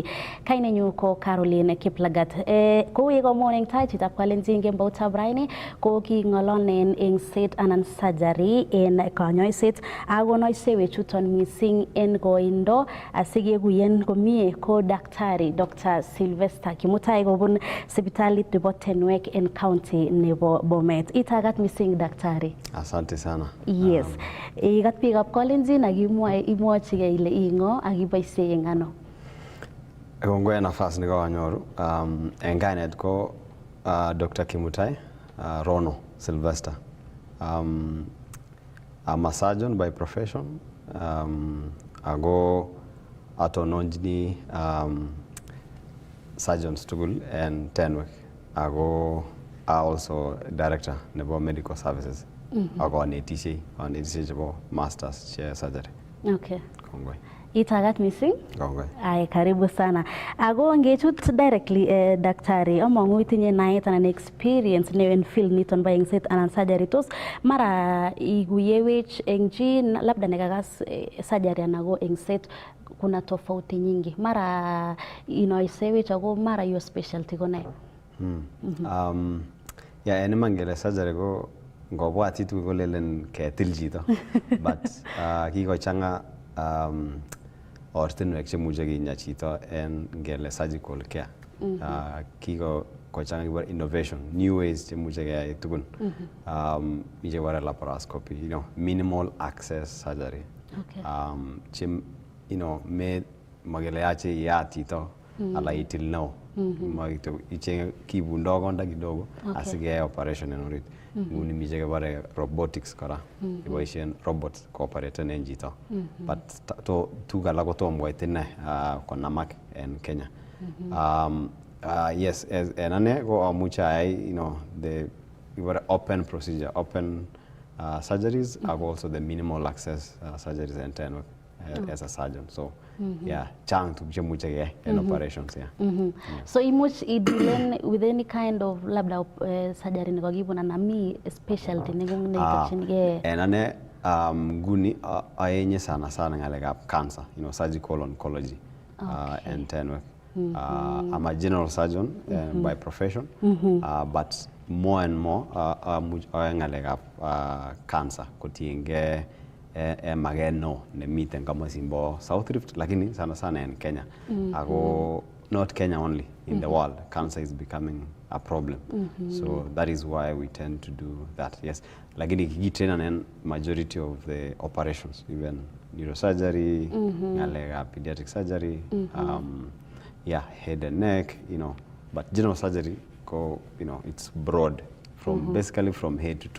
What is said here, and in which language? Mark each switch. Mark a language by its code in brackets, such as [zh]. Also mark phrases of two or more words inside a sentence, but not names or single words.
[kln] Kainenyu ko Caroline Kiplagat. Kou yekomwon eng tai chitab Kalenjin kemboutab raini ko king'ololen engset anan surgery en konyoiset ak konoisewech chuton mising en koindo asikekuyen komie ko daktari Dr. Sylvester Kimutai kobun sipitalit nebo Tenwek en county nebo Bomet. Itagat mising daktari. [sw] Asante sana. [en] Yes. [kln] Igat biikab Kalenjin ak imwochigei ile ing'o ak iboisie eng ano. Kongoi nafasi nikawanyoru. En kainet ko Dr. Kimutai Rono Sylvester. [en] I'm a surgeon by profession. [kln] Ago atononjini surgeons tugul en Tenwek. [en] Ago also director nebo medical services. [kln] Ako anetisye chebo masters che surgery. [en] Okay. [kln] Kongoi. Itagat mising? Kongoi. [sw] Ay, karibu sana. [kln] Ako ngechut directly daktari, amang'u itinye naet anan experience ne en field niton ba engset anan surgery. Tos mara iguyewech eng chi labda nekakas surgery anan ko engset [sw] kuna tofauti nyingi. [kln] Mara inoisewech ako mara [en] your specialty [kln] ko ne? Yeah, ene mangele surgery ko ngobwat itu kolelen ketil chito but kikochanga ortinwek chemuche kinya chito en ngele [en] surgical care. [kln] Kikochanga kibore innovation, [en] new ways [kln] chemuche keyai tugun. Mi chebore laparoscopy, [en] minimal access surgery. [kln] Chem me magele yache iyat chito ala itil neo. Ichenge kibundo konda kidogo asikeyai operation en orit. Nguni mi chekebore robotics kora. Kiboisien robots koopereten en chito. But tuguk alak kotom koit ine konamak en Kenya. [en] Yes, [kln] en ane ko amuche ayai [en] the open procedure, open surgeries, and also the minimal access surgeries en Tenwek as a surgeon. So yeah, [kln] chang tuguk chemuche keyai en operations. So imuch i-deal [en] with any kind of [kln] labda surgery nekakibun anan mi specialty nengung neitokchinigei? En ane nguni aenye sana ngalekab cancer, [en] surgical oncology [kln] en Tenwek. [en] I'm a general surgeon by profession, but more and more [kln] ngalekab cancer kotienge mageno nemiten kama simbo South Rift, [sw] lakini sana [en] en Kenya. Ago not Kenya only, in the world cancer is becoming a problem. So that is why we tend to do that. Yes, lakini kitrain en majority of the operations, even neurosurgery, ngalekab pediatric surgery, yeah, head and neck, but general surgery it's broad from basically from head to toe.